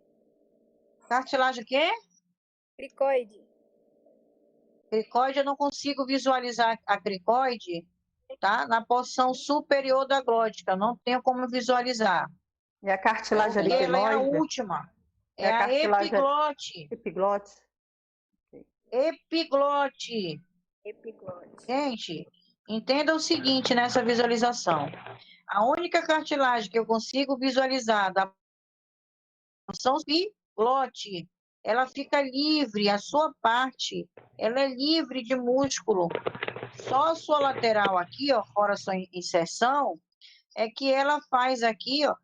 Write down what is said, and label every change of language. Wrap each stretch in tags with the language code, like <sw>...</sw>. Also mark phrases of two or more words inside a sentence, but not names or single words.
<pt>Cartilagem o quê? Cricoide. Cricoide, eu não consigo visualizar a cricoide, tá? Na porção superior da glótica. Não tenho como visualizar. E a cartilagem Porque ela é a aritenoide? última. É É a a cartilagem- epiglote. Epiglote? Epiglote. Epiglote. Gente, entenda o seguinte nessa visualização. A única cartilagem que eu consigo visualizar da porção epiglote, ela fica livre, a sua parte, ela é livre de músculo. Só a sua lateral aqui, ó, fora a sua inserção, é que ela faz aqui, ó.</pt>